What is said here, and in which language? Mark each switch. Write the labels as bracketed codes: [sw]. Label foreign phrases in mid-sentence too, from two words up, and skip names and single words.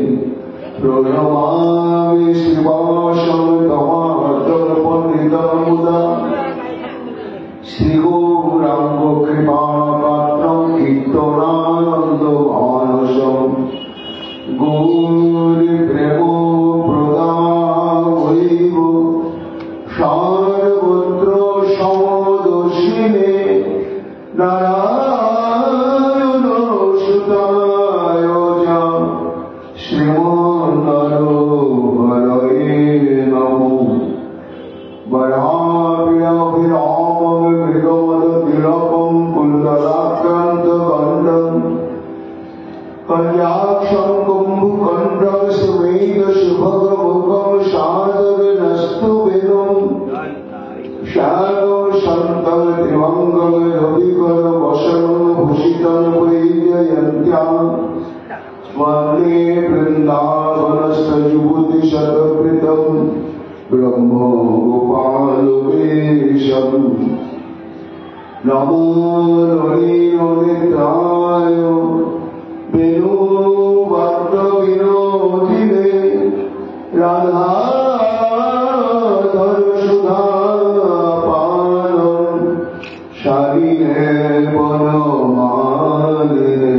[sa] প্রণমামি শিবাসং তমার্দন পণ্ডিতং মুদা শ্রী গৌরাঙ্গ কৃপা পাত্রং কীর্তনানন্দ মানসম গৌরী প্রেম প্রদায়ৈব সর্বত্র সমদর্শিনে নারায়ণ সুতায় শ্রীমন্নরহরয়ে নমো। বরাভ্যাভিরামং মৃগমদ তিলকং কুণ্ডলাক্রান্ত গণ্ডম কন্যাক্ষং কুম্ভকণ্ঠং সুমেধ শুভগমুখং সাদরনস্তু বেদম শ্যামং সন্তং দিবঙ্গং রবিকর বসনং ভূষিতং বৈজয়ন্ত্যাং वन्दे वृन्दावनस्थयुवतिशतकृतं ब्रह्मगोपालवेशम्। नमो नलिननेत्राय वेणुभद्रविनोदिने राधाधरसुधापानं शालिने वनमालिने।